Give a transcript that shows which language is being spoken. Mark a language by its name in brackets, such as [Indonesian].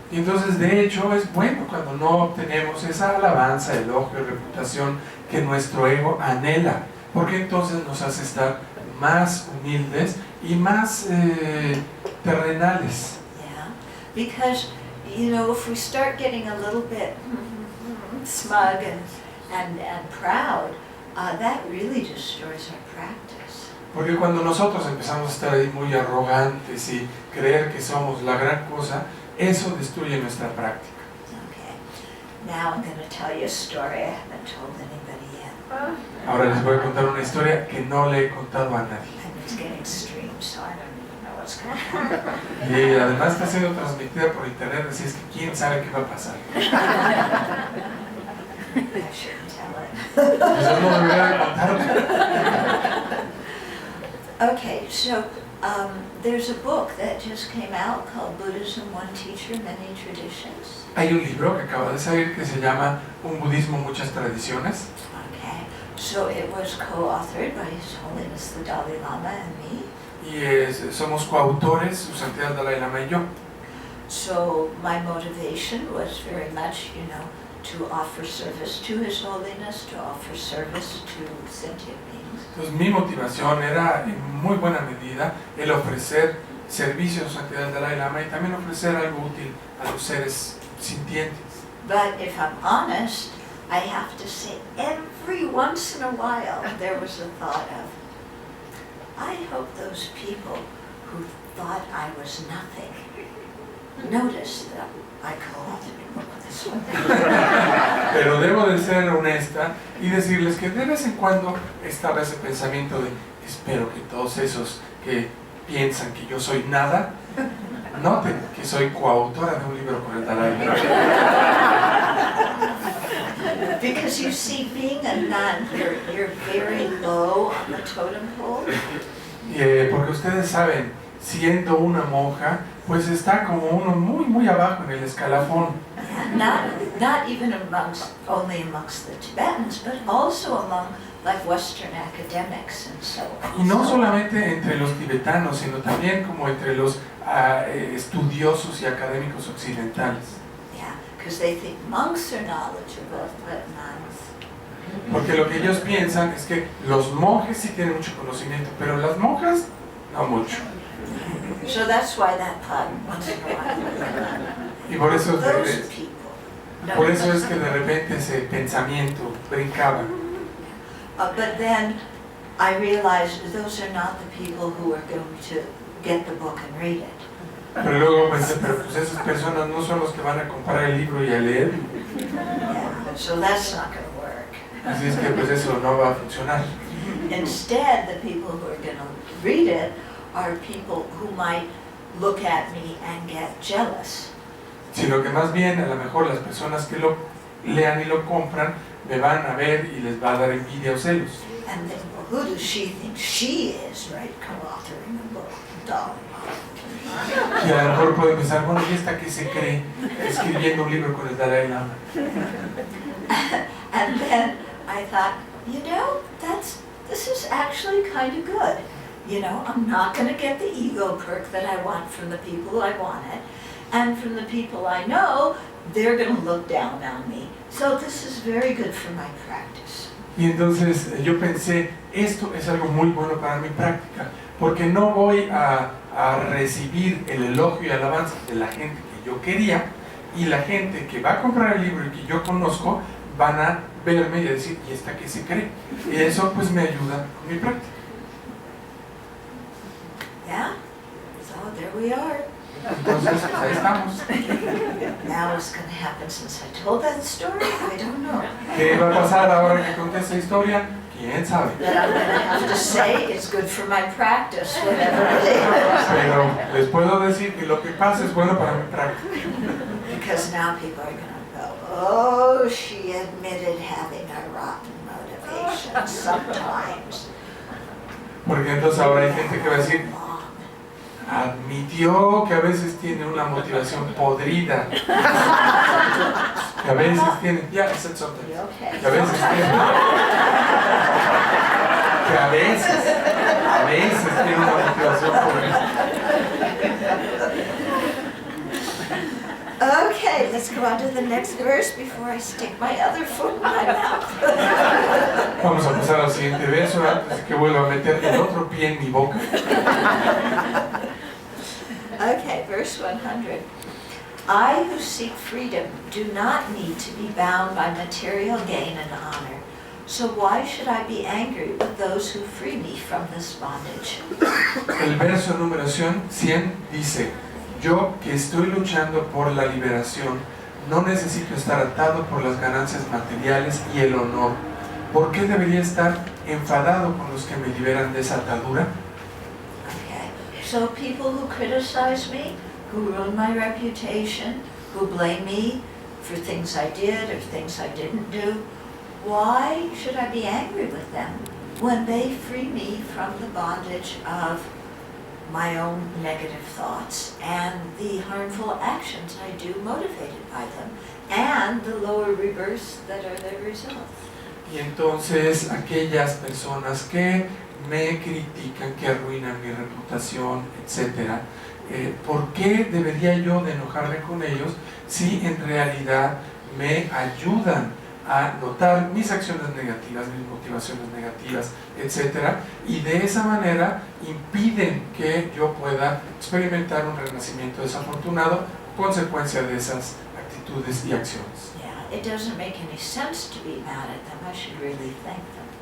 [Spanish] Y entonces, de hecho, es bueno cuando no obtenemos esa alabanza, elogio, reputación que nuestro ego anhela, porque entonces nos hace estar más humildes y más terrenales. [English] Yeah, because you know, if we start getting a little bit smug and proud, that really destroys our practice. [Spanish] Porque cuando nosotros empezamos a estar ahí muy arrogantes y creer que somos la gran cosa, eso destruye nuestra práctica. [English] Okay, now I'm going to tell you a story I haven't told anybody yet. [Spanish] Ahora les voy a contar una historia que no le he contado a nadie. [English] And it's getting streamed, so I don't even know what's going to happen. [Spanish] Y además está siendo transmitida por internet, así es que quién sabe qué va a pasar. [English] I shouldn't tell it. [Spanish] Eso no debería de contarlo. [English] Okay, so there's a book that just came out called Buddhism, One Teacher, Many Traditions. [Spanish] Hay un libro que acaba de salir que se llama Un budismo, muchas tradiciones. [English] Okay, so it was co-authored by His Holiness the Dalai Lama and me. [Spanish] Y somos coautores, Su Santidad Dalai Lama y yo. [English] So my motivation was very much, you know, to offer service to His Holiness, to offer service to sentient beings. [Spanish] Entonces mi motivación era en muy buena medida el ofrecer servicio a Su Santidad Dalai Lama y también ofrecer algo útil a los seres sintientes. [English] But if I'm honest, I have to say every once in a while there was a thought of, I hope those people who thought I was nothing noticed that I co-authored a book with this one. [Spanish] Pero debo de ser honesta y decirles que de vez en cuando estaba ese pensamiento de espero que todos esos que piensan que yo soy nada noten que soy coautora de un libro con el Dalai Lama. [English] Because you see, being a nun, you're very low on the totem pole. [Spanish] Porque ustedes saben, siendo una monja, pues está como uno muy abajo en el escalafón. [English] Not even only amongst the Tibetans, but also among like Western academics and so on. [Spanish] Y no solamente entre los tibetanos, sino también como entre los estudiosos y académicos occidentales. [English] Yeah, because they think monks are knowledgeable, but nuns. [Spanish] Porque lo que ellos piensan es que los monjes sí tienen mucho conocimiento, pero las monjas no mucho. [English] So that's why that thought once in a while. [Spanish] Y por eso, [English] Those people. No, [Spanish] por eso es que de repente ese pensamiento brincaba. [English] But then I realized those are not the people who are going to get the book and read it. [Spanish] Pero luego pensé, pero pues esas personas no son los que van a comprar el libro y a leer. [English] Yeah, so that's not going to work. [Spanish] Así es que pues eso no va a funcionar. [English] Instead, the people who are going to read it are people who might look at me and get jealous. [Spanish] Sino que más bien a lo mejor las personas que lo lean y lo compran me van a ver y les va a dar envidia o celos. [English] And then, well, who does she think she is, right, co-authoring a book? Dalai Lama. [Spanish] Y a lo mejor pueden pensar, bueno, ¿y esta qué se cree escribiendo un libro con el Dalai Lama? [English] And then I thought, you know, this is actually kind of good. You know, I'm not going to get the ego perk that I want from the people who I want it. And from the people I know, they're going to look down on me. So this is very good for my practice. [Spanish] Y entonces yo pensé, esto es algo muy bueno para mi práctica, porque no voy a recibir el elogio y alabanza de la gente que yo quería, y la gente que va a comprar el libro y que yo conozco van a verme y a decir, ¿y esta qué se cree? Y eso pues me ayuda con mi práctica. [English] Yeah? So there we are. [Spanish] Entonces, pues, ahí estamos. [English] Now what's going to happen since I told that story? I don't know. [Spanish] ¿Qué va a pasar ahora que conté esta historia? ¿Quién sabe? [English] But I'm going to have to say it's good for my practice, whatever it is. [Spanish] Pero les puedo decir que lo que pasa es bueno para mi práctica. [English] Because now people are going to go, oh, she admitted having a rotten motivation sometimes. [Spanish] Porque entonces ahora hay gente que va a decir, [English] Mom. [Spanish] admitió que a veces tiene una motivación podrida. Que a veces tiene, [English] yeah, I said something. Okay. [Spanish] Que a veces tiene, que a veces tiene una motivación podrida. [English] Okay, let's go on to the next verse before I stick my other foot in my mouth. [Spanish] Vamos a pasar al siguiente verso antes de que vuelva a meter el otro pie en mi boca. [English] Okay, verse 100. I who seek freedom do not need to be bound by material gain and honor. So why should I be angry with those who free me from this bondage? [Spanish] El verso número 100 dice, yo que estoy luchando por la liberación, no necesito estar atado por las ganancias materiales y el honor. ¿Por qué debería estar enfadado con los que me liberan de esa atadura? [English] Okay, so people who criticize me, who ruin my reputation, who blame me for things I did or things I didn't do, why should I be angry with them when they free me from the bondage of my own negative thoughts and the harmful actions I do motivated by them and the lower rebirths that are their result? [Spanish] Y entonces aquellas personas que me critican, que arruinan mi reputación, etc., ¿por qué debería yo de enojarme con ellos si en realidad me ayudan a notar mis acciones negativas, mis motivaciones negativas, etc., y de esa manera impiden que yo pueda experimentar un renacimiento desafortunado consecuencia de esas actitudes y acciones? [English] Yeah, it doesn't make any sense to be mad at them. I should really thank them.